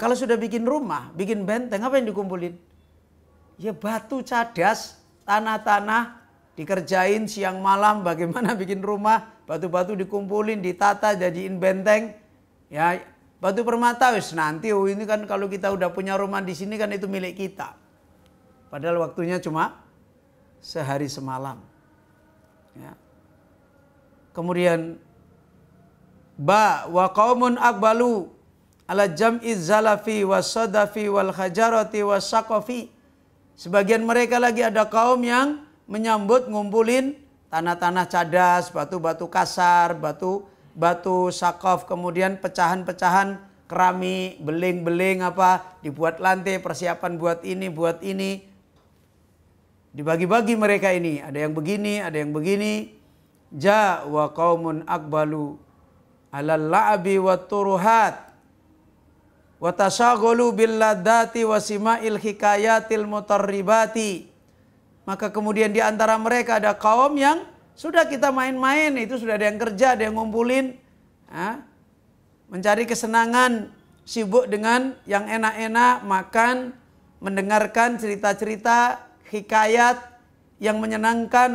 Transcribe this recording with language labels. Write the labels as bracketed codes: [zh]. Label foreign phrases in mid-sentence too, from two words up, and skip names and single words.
[id] Kalau sudah bikin rumah, bikin benteng, apa yang dikumpulin? Ya batu cadas, tanah-tanah, dikerjain siang malam, bagaimana bikin rumah, batu-batu dikumpulin, ditata, jadiin benteng. Ya, batu permata wis nanti, oh ini kan kalau kita udah punya rumah di sini kan itu milik kita. Padahal waktunya cuma sehari semalam. Ya. Kemudian [ar] وقوم أقبلوا على جمع الزلف والصدف والحجارة والخزف. [id] Sebagian mereka lagi ada kaum yang menyambut ngumpulin tanah-tanah cadas, batu-batu kasar, batu sakaf, kemudian pecahan-pecahan keramik, beling-beling apa, dibuat lantai, persiapan buat ini. Dibagi-bagi mereka ini, ada yang begini, ada yang begini. [ar] ja وقوم أقبلوا على اللعب والترهات وتشاغلوا باللذات وسماع الحكايات المطربة. [id] Maka kemudian di antara mereka ada kaum yang sudah kita main-main, itu sudah ada yang kerja, ada yang ngumpulin, mencari kesenangan, sibuk dengan yang enak-enak, makan, mendengarkan cerita-cerita, hikayat yang menyenangkan.